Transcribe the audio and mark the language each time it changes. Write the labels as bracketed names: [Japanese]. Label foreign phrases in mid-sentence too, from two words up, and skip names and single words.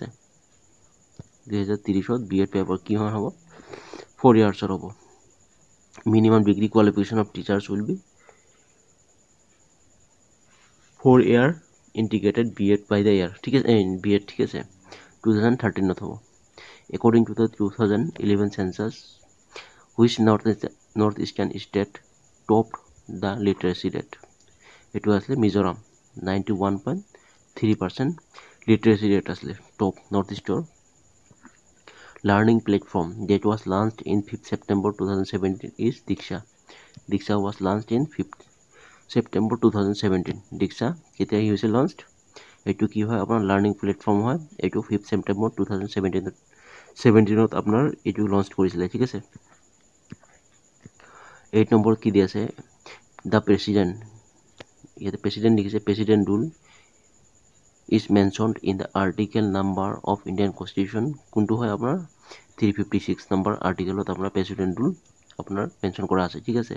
[Assamese] 2030ত BEd পেপাৰ কি হ'ব, 4 yearsৰ হ'ব। [English] minimum degree qualification of teachers will be 4 year integrated BEd by the year, [Assamese] ঠিক আছে, [English] BEd, [Assamese] ঠিক আছে, [English] 2013ত হ'ব। According to the 2011 census, which northeastern state topped the literacy rate? [Assamese] এইটো আছিলে মিজোৰাম, 91.3% [English] literacy rate [Assamese] আছিলে [English] top North Eastৰ। Learning platform that was launched in 5th September 2017 is Diksha. Diksha was launched in 5th September 2017. [Assamese] Diksha কেতিয়া হৈছে launched? এইটো কি হয়, আপোনাৰ [English] learning platform [Assamese] হয়, এইটো 5th September 2017ত আপোনাৰ এইটো লঞ্চ কৰিছিলে, ঠিক আছে। 8 নম্বৰ কি দি আছে, [English] the president, [Assamese] ইয়াতে প্ৰেচিডেণ্ট লিখিছে, [English] president rule is mentioned in the article number of Indian constitution, [Assamese] কোনটো হয় আপোনাৰ 356 নম্বৰ আৰ্টিকেলত আপোনাৰ [English] president rule [Assamese] আপোনাৰ মেনশ্যন কৰা আছে, ঠিক আছে।